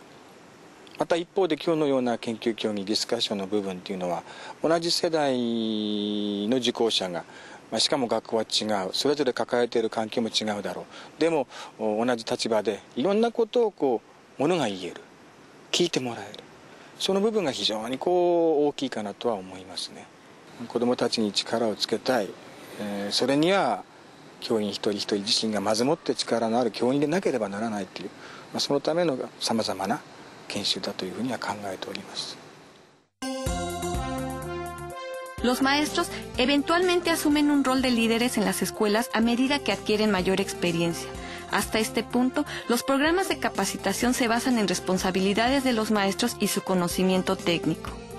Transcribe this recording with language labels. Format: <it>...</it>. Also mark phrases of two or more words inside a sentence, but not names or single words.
<ja>また一方で今日のような研究協議ディスカッションの部分っていうのは同じ世代の受講者が、しかも学校は違う、それぞれ抱えている環境も違うだろう、でも同じ立場でいろんなことをものが言える、聞いてもらえる、その部分が非常に大きいかなとは思いますね。子どもたちに力をつけたい、それには教員一人一人自身がまずもって力のある教員でなければならないという、そのためのさまざまな研修だというふうには考えております。</ja> <es>Los maestros eventualmente asumen un rol de líderes en las escuelas a medida que adquieren mayor experiencia. Hasta este punto, los programas de capacitación se basan en responsabilidades de los maestros y su conocimiento técnico.</es>